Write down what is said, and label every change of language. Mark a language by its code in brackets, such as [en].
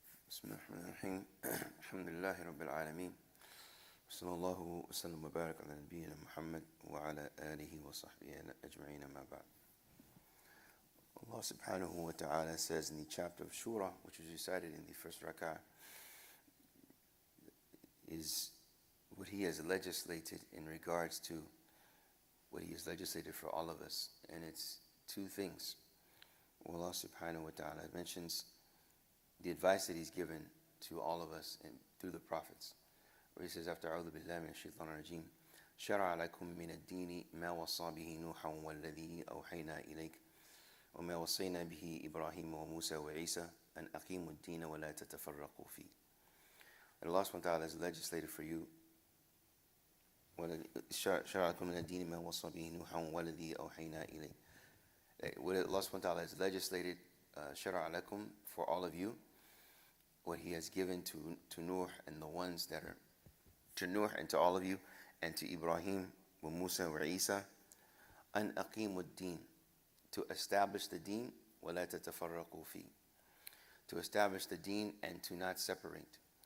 [ar] بسم الله الرحمن الرحيم الحمد لله رب العالمين صلى الله وسلم وبارك على نبينا محمد وعلى آله وصحبه أجمعين ما بعد. [en] Allah subhanahu wa ta'ala says in the chapter of Shura, which was recited in the first rak'ah, is what He has legislated in regards to what He has legislated for all of us. And it's two things. Allah subhanahu wa ta'ala mentions the advice that He's given to all of us and through the prophets, where He says, after [ar] أعوذ بالله من الشيطان الرجيم شرع لكم من الدين ما وصى به نوحا والذي أوحينا إليك وما وصينا به إبراهيم وموسى وعيسى أن أقيموا الدين ولا تتفرقوا فيه. [en] And Allah subhanahu wa ta'ala has legislated for you [ar] شرع لكم من الدين ما وصى به نوحا والذي أوحينا إليك. [en] What Allah subhanahu wa ta'ala has legislated [ar] شرع لكم [en] for all of you, what He has given to Nuh and the ones that are to Nuh and to all of you, and to Ibrahim, wa Musa, wa Isa, [ar] an aqimu ad-din, [en] to establish the deen, [ar] wa la tatafarraqu fi, [en] to establish the deen and to not separate.